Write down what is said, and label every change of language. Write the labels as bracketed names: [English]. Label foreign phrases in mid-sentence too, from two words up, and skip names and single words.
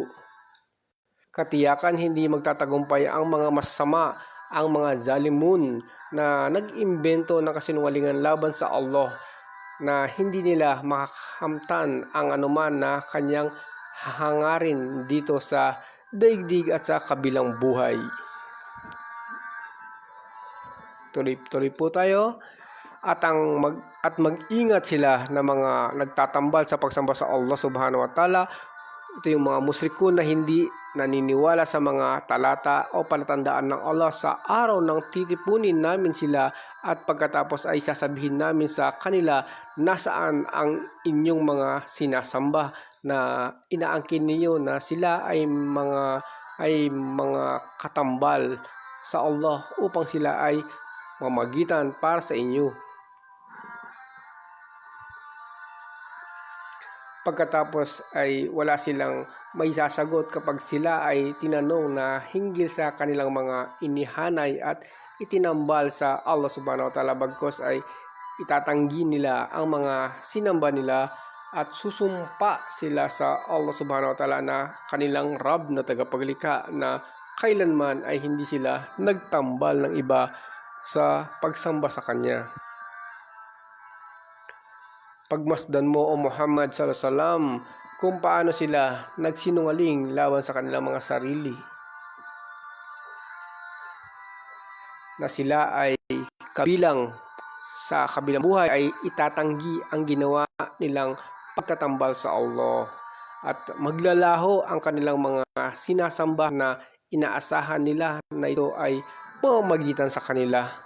[Filipino] Katiyakan hindi magtatagumpay ang mga masama, ang mga zalimun na nag-imbento ng kasinungalingan laban sa Allah, na hindi nila makakamtan ang anuman na kanyang hahangarin dito sa daigdig at sa kabilang buhay. Tuloy-tuloy po tayo at mag-ingat sila na mga nagtatambal sa pagsamba sa Allah [Arabic] سبحانه وتعالى. [Filipino] Ito yung mga musrikun na hindi naniniwala sa mga talata o palatandaan ng Allah sa araw ng titipunin namin sila, at pagkatapos ay sasabihin namin sa kanila, nasaan ang inyong mga sinasamba na inaangkin ninyo na sila ay mga katambal sa Allah upang sila ay mamagitan para sa inyo. Pagkatapos ay wala silang may sasagot kapag sila ay tinanong na hinggil sa kanilang mga inihanay at itinambal sa Allah [Arabic] سبحانه وتعالى, [Filipino] bagkos ay itatanggi nila ang mga sinamba nila at susumpa sila sa Allah [Arabic] سبحانه وتعالى [Filipino] na kanilang Rab na tagapaglikha, na kailanman ay hindi sila nagtambal ng iba sa pagsamba sa kanya. Pagmasdan mo, o Muhammad [Arabic] صلى الله عليه وسلم, [Filipino] kung paano sila nagsinungaling laban sa kanilang mga sarili, na sila ay kabilang sa kabilang buhay ay itatanggi ang ginawa nilang pagtatambal sa Allah, at maglalaho ang kanilang mga sinasamba na inaasahan nila na ito ay pamamagitan sa kanila.